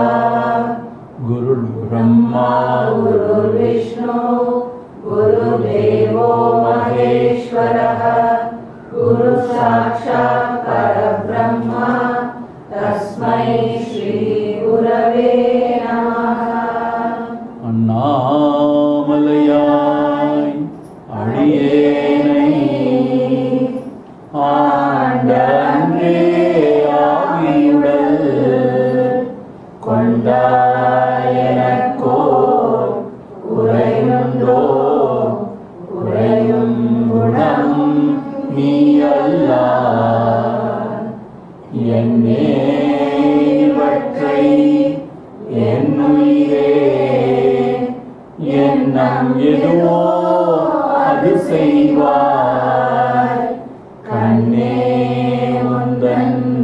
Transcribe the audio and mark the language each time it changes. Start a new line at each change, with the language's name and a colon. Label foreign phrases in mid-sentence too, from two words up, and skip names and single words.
Sanskrit: गुरुर्ब्रह्मा गुरुर्विष्णु गुरुदेवो महेश्वरः गुरुसाक्षात् परब्रह्म तस्मै श्री गुरवे नमः।
Tamil: அண்ணாமலையாய் அடியேனை ஆண்டே ஆவியுடல் கொண்டாயனக்கோ உரையுண்டோ உரையும் குணம் நீ அல்லால் என்னே இவற்றை என்னுயிரே எண்ணம் எதுவோ அது செய்வாய் கண்ணே உந்தன்